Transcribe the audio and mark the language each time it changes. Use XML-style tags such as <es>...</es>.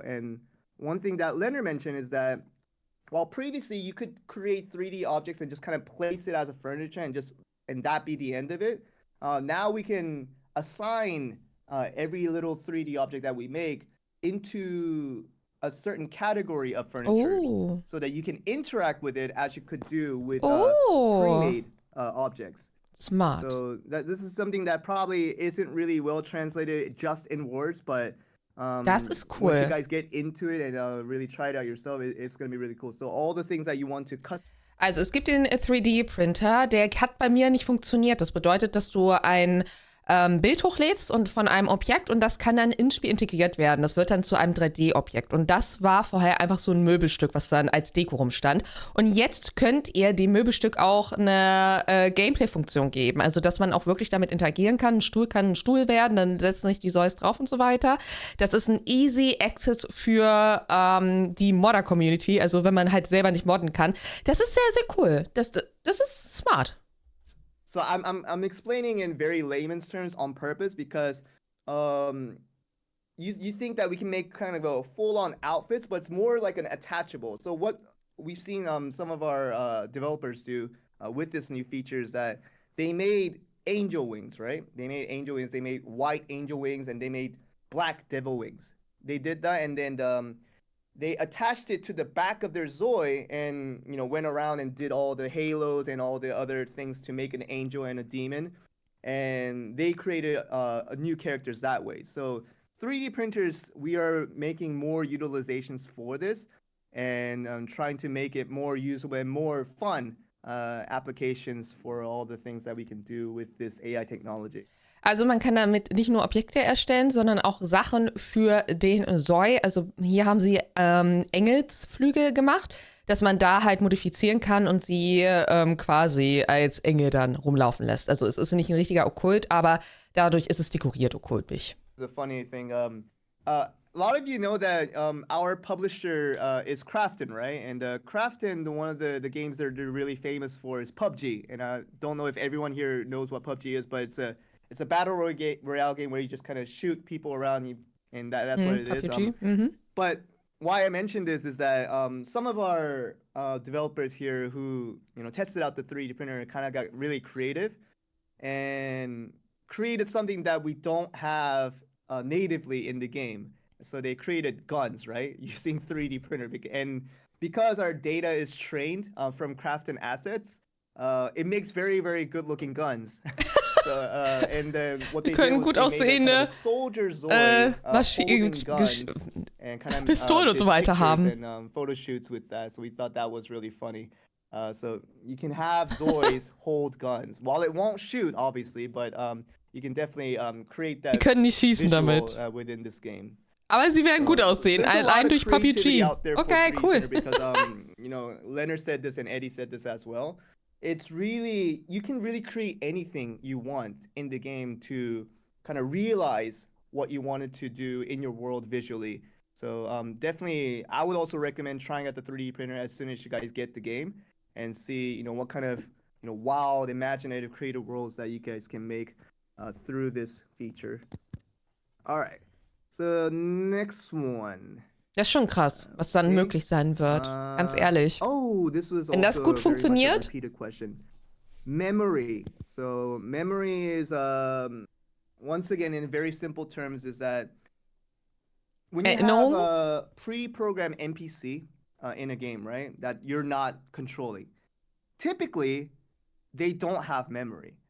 <en>And one thing that Leonard mentioned is that while previously you could create 3D objects and just kind of place it as a furniture and that be the end of it, now we can assign every little 3D object that we make into a certain category of furniture so that you can interact with it as you could do with pre-made objects. Smart. So this is something that probably isn't really well translated just in words, but</en> <de>das ist cool.</de> <en>Once you guys get into it and really try it out yourself, it's going to be really cool. So all the things that you want to</en> <de>Also es gibt den 3D-Printer, der hat bei mir nicht funktioniert. Das bedeutet, dass du ein Bild hochlädst und von einem Objekt und das kann dann ins Spiel integriert werden. Das wird dann zu einem 3D-Objekt. Und das war vorher einfach so ein Möbelstück, was dann als Deko rumstand. Und jetzt könnt ihr dem Möbelstück auch eine Gameplay-Funktion geben. Also, dass man auch wirklich damit interagieren kann. Ein Stuhl kann ein Stuhl werden, dann setzen sich die ZOIs drauf und so weiter. Das ist ein easy Access für die Modder-Community. Also, wenn man halt selber nicht modden kann. Das ist sehr, sehr cool. Das ist smart.</de> <en>So I'm explaining in very layman's terms on purpose because you think that we can make kind of a full-on outfits, but it's more like an attachable. So what we've seen some of our developers do with this new feature is that they made angel wings, right? They made angel wings. They made white angel wings and they made black devil wings. They did that and then they attached it to the back of their ZOI and, went around and did all the halos and all the other things to make an angel and a demon. And they created new characters that way. So 3D printers, we are making more utilizations for this and trying to make it more usable and more fun applications for all the things that we can do with this AI technology.</en> <de>Also man kann damit nicht nur Objekte erstellen, sondern auch Sachen für den ZOI. Also hier haben sie Engelsflügel gemacht, dass man da halt modifizieren kann und sie quasi als Engel dann rumlaufen lässt. Also es ist nicht ein richtiger Okkult, aber dadurch ist es dekoriert okkultig.</de> <en>The funny thing, a lot of you know that our publisher is Krafton, right? And Krafton, one of the games they're really famous for is PUBG. And I don't know if everyone here knows what PUBG is, but it's a battle royale game where you just kind of shoot people around, and that's what it PUBG. is. But why I mentioned this is that some of our developers here who tested out the 3D printer kind of got really creative and created something that we don't have natively in the game. So they created guns, right, using 3D printer, and because our data is trained from Krafton assets, it makes very, very good-looking guns. So, and what they did was they made a kind of soldier ZOI holding guns and kind of</en> <de>Pistolen und so weiter haben.</de> <en>And photo shoots with that. So we thought that was really funny. So you can have ZOIs hold guns. While it won't shoot, obviously, but you can definitely create that</en> <de>Die können nicht schießen damit.</de> <en>Within this game.</en> <de>Aber sie werden gut aussehen, allein durch PUBG.</de> <en>Okay, cool. Because Leonard said this and Eddie said this as well. It's really, you can really create anything you want in the game to kind of realize what you wanted to do in your world visually. So definitely, I would also recommend trying out the 3D printer as soon as you guys get the game and see, what kind of, wild, imaginative, creative worlds that you guys can make through this feature. All right. So next one.</en> <de>Das ist schon krass, was dann möglich sein wird. Ganz ehrlich.</de> <en>Oh, this was</en> <de>Wenn das gut funktioniert.</de> <en>Memory. So memory is once again in very simple terms is that when you have a pre-programmed NPC in a game, right, that you're not controlling, typically they don't have memory.</en>